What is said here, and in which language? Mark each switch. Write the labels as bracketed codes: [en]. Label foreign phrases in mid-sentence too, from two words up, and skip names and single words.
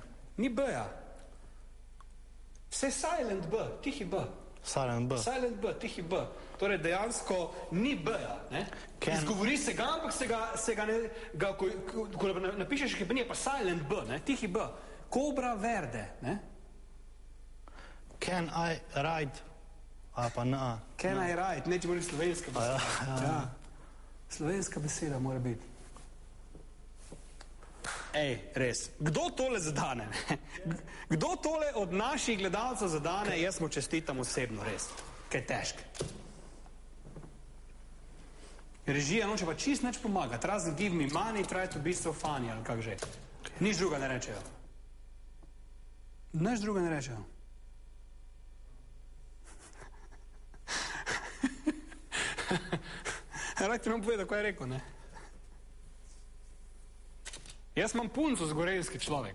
[sl] Ni B-ja. Vse [en] silent B, [sl] tihi B. [en] Silent B. Silent B, [sl] tihi B. Torej dejansko ni B-ja, ne? Izgovori se ga, ampak se ga ne, ko napišeš, ki pa nije pa [en] silent B, [sl] ne? Tihi B. Cobra Verde, ne? [en] Can I ride? [sl] A pa na. [en] Can I ride? [sl] Neče mora biti slovenska beseda. Ja. Slovenska beseda mora biti. Ej, res. Kdo tole zadane? Kdo tole od naših gledalcev zadane? Jaz mu čestitam osebno, res. Kaj težko. Režija noče pa čist neč pomagati. [en] Razen give me money, try to be so funny, [sl] ali kak že. Nič druga ne rečejo. Nič druga ne rečejo. Rad ti vam povedal, kaj je rekel, ne? Jaz imam punco z gorenjski človek.